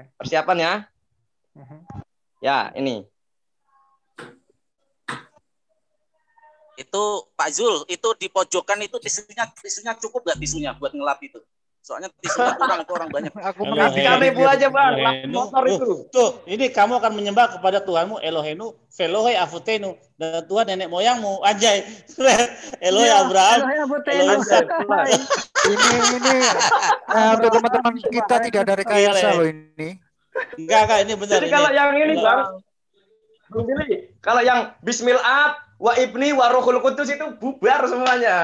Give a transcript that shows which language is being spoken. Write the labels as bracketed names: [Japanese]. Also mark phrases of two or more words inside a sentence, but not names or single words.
[Indonesian] Persiapan ya. Ya, ini. Itu Pak Zul, itu di pojokan itu tisunya cukup nggak tisunya buat ngelap itu? Soalnya tisunya kurang itu orang banyak. Aku kasihkan ribu aja Bang. Motor itu. Tuh, ini kamu akan menyembah kepada Tuhanmu [Hebrew] אלוהינו, ואלוהי אבותינו, [Indonesian] dan Tuhan nenek moyangmu. Anjay. [Hebrew] אלוהי אברהם. [Indonesian] Ini untuk teman-teman kita tidak ada rekayasa loh ini. Enggak, ini benar. Jadi kalau yang ini Bang, kalau yang [Arabic] بسم الله والابن والروح القدس [Indonesian] itu bubar semuanya.